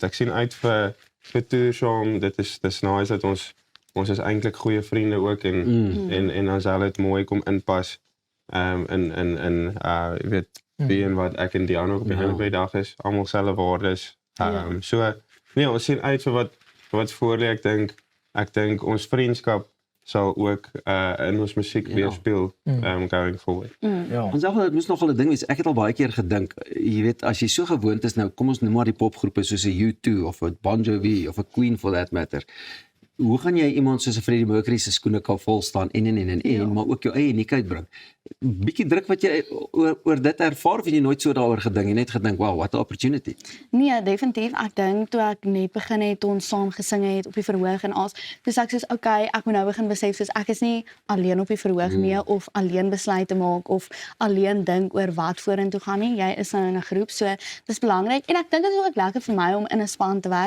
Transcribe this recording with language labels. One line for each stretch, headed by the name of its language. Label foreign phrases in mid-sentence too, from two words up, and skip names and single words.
Afrikaans: Ek sien uit vir toer saam. Dis nice dat ons is eintlik goeie vriende ook en as hulle dit mooi kom inpas. Jy weet wie en wat ek en Diana ook op die einde van die dag is. Almal selfe waardes. So nee, ons sien uit vir wat voor lê. Ek dink ons vriendskap sal ook in ons musiek weerspieël
English: going forward.
Afrikaans: Ja. Ons sê dit moes nogal 'n ding wees. Ek het al baie keer gedink, jy weet, as jy so gewoond is nou, kom ons noem maar die popgroepe soos 'n U2 of 'n Bon Jovi of 'n Queen
English: for that matter.
Afrikaans: Hoe gaan jy iemand soos 'n Freddie Mercury se skoene kan vol staan en maar ook jou eie uniekheid bring? Bietjie druk wat jy oor dit ervaar of jy nooit so daaroor gedink, jy net gedink,
English: wow, what an opportunity.
Afrikaans: Nee, definitief. Ek dink toe ek net begin het ons saam gesing het op die verhoog en as, toe sê ek soos okay, ek moet nou begin besef soos ek is nie alleen op die verhoog nie of alleen besluite maak of alleen dink oor wat vorentoe gaan nie. Jy is nou in 'n groep, so dis belangrik en ek dink dit is ook lekker vir my om in 'n span te werk.